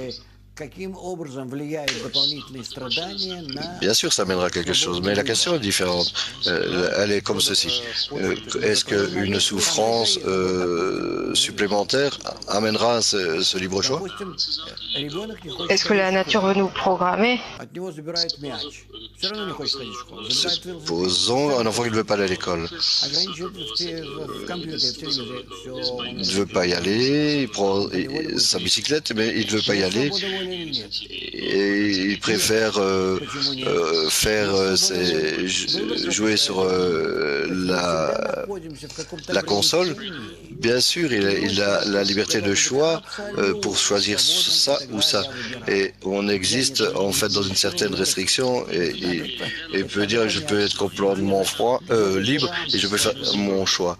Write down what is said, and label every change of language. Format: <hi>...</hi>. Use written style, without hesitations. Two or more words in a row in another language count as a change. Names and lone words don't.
<fr>Bien sûr, ça mènera quelque chose, mais la question est différente. Elle est comme ceci. Est-ce qu'une souffrance supplémentaire amènera ce libre choix? Est-ce que la nature veut nous programmer</fr> <ru>Все равно не хочет ходить в школу. Забирает велосипед.</ru> <fr>Supposons un enfant qui ne veut pas aller à l'école.</fr> <ru>Ограничивает в компьютере, в телевизоре. Все.</ru> <fr>Il ne veut pas y aller, il prend sa bicyclette, mais il ne veut pas y aller.</fr> <ru>Свобода воли или нет?</ru> <fr>Et il préfère jouer sur la console. Bien sûr, il a la liberté de choix pour choisir ça ou ça. Et on existe en fait dans une certaine restriction et peut dire je peux être complètement libre et je peux faire mon choix.</fr>